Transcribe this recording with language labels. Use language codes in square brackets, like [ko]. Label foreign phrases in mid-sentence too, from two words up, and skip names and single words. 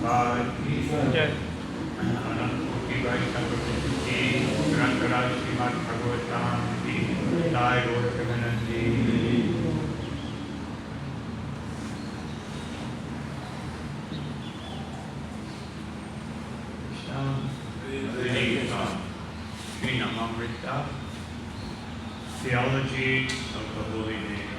[hi] गुरुप्रसाद की जय. अनंती वै संकर की ग्रंथरा श्रीमद् भागवतम् की जय गौरकानंदी. [en] Reading from Sri Namamrita, Theology of the Holy Name.